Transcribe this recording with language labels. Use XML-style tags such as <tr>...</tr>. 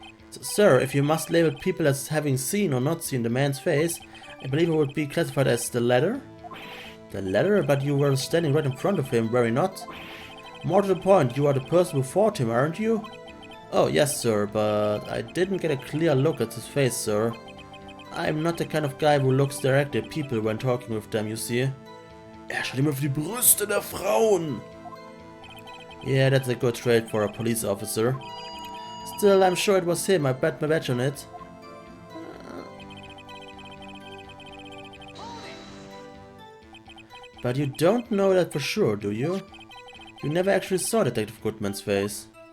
<en>Sir, if you must label people as having seen or not seen the man's face, I believe it would be classified as the latter. The latter? But you were standing right in front of him, were you not? More to the point, you are the person who fought him, aren't you? Oh, yes, sir, but I didn't get a clear look at his face, sir. I'm not the kind of guy who looks directly at people when talking with them, you see.</en> <de>Schaut immer auf die Brüste der Frauen!</de> <en>Yeah, that's a good trait for a police officer. Still, I'm sure it was him, I bet my badge on it. But you don't know that for sure, do you? You never actually saw Detective Goodman's face.</en>